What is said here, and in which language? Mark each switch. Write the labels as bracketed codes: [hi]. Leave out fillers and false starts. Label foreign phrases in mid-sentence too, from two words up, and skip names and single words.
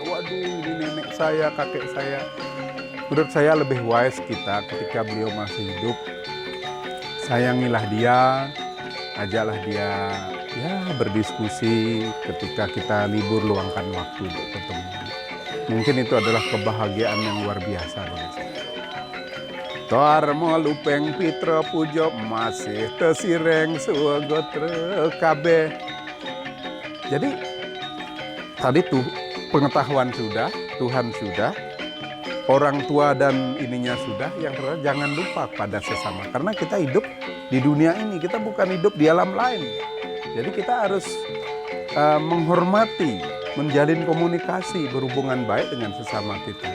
[id] Waduh, ini nenek saya, kakek saya. Menurut saya lebih wise kita ketika beliau masih hidup. Sayangilah dia, ajaklah dia ya berdiskusi ketika kita libur luangkan waktu untuk ketemu. Mungkin itu adalah kebahagiaan yang luar biasa bagi saya. [kaw] Dharma lupeng pitra puja masih tesireng sugotra kabeh. [id] Jadi tadi tuh pengetahuan sudah, Tuhan sudah, orang tua dan ininya sudah, yang terakhir jangan lupa pada sesama. Karena kita hidup di dunia ini, kita bukan hidup di alam lain. Jadi kita harus menghormati, menjalin komunikasi, berhubungan baik dengan sesama kita.